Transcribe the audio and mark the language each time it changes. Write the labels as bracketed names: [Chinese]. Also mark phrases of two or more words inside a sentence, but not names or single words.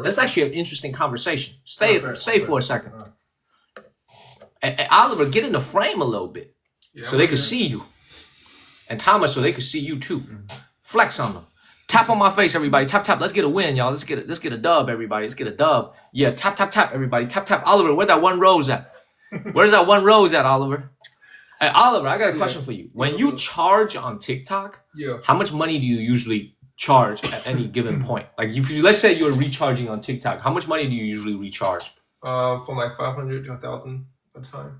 [English] That's actually an interesting conversation. Stay for a second. Hey, Oliver, get in the frame a little bit so they could see you. And Thomas, so they could see you too. Flex on them. Tap on my face, everybody. Tap, tap. Let's get a win, y'all. Let's get a dub, everybody. Let's get a dub. Yeah, tap, tap, tap, everybody. Tap, tap. Oliver, where's that one rose at? Where's that one rose at, Oliver? Hey, Oliver, I got a question for you. When you charge on TikTok, how much money do you usually charge at any given point? Like, if you, let's say you're recharging on TikTok, how much money do you usually recharge? From like 500 to 1,000 at a time.